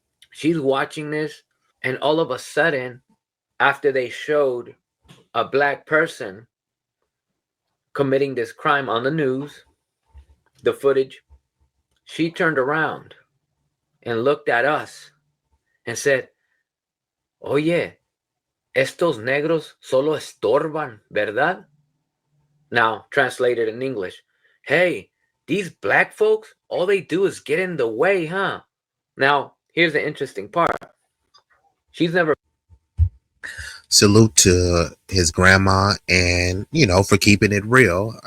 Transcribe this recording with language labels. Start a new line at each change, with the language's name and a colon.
English: She's watching this, and all of a sudden, after they showed a black person committing this crime on the news, the footage, she turned around and looked at us
Spanish: and said, Oye, estos negros solo estorban, ¿verdad?
English: Now, translated in English, hey, these black folks, all they do is get in the way, huh? Now, here's the interesting part. She's never. Salute to his grandma and, for keeping it real.